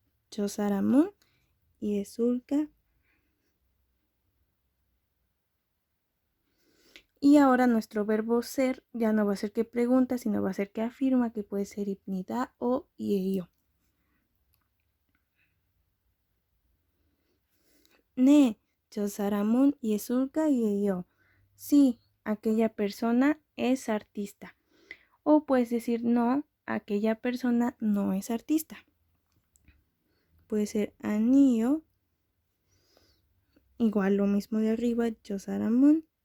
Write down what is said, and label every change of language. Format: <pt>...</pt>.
<ko>저 사람은 예술가.</ko> <es>Y ahora nuestro verbo ser ya no va a ser que pregunta, sino va a ser que afirma, que puede ser 입니다 o 이에요.</es> <ko>네, 저 사람은 예술가이에요.</ko> <es>Sí, aquella persona es artista. O puedes decir no, aquella persona no es artista. Puede ser</es> <ko>아니요.</ko> <es>Igual lo mismo de arriba,</es> <ko>저 사람은.</ko>